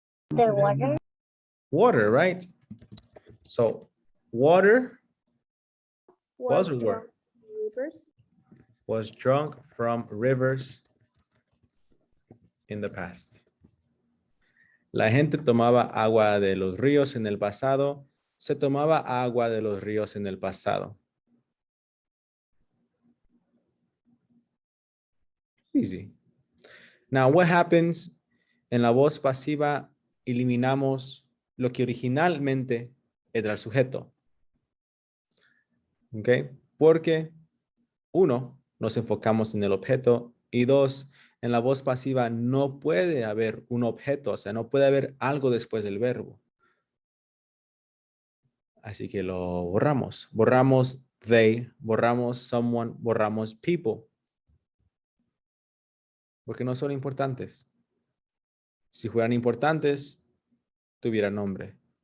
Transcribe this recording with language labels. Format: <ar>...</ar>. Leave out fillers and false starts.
<en>The water. Water, right? So water was or drunk were? rivers. Was drunk from rivers in the past.</en> <es>La gente tomaba agua de los ríos en el pasado. Se tomaba agua de los ríos en el pasado.</es> <en>Easy. Now, what happens?</en> <es>En la voz pasiva eliminamos lo que originalmente era el sujeto. ¿Ok? Porque, uno, nos enfocamos en el objeto y dos, en la voz pasiva no puede haber un objeto, o sea, no puede haber algo después del verbo. Así que lo borramos. Borramos they, borramos someone, borramos people. Porque no son importantes. Si fueran importantes, tuviera nombre.</es>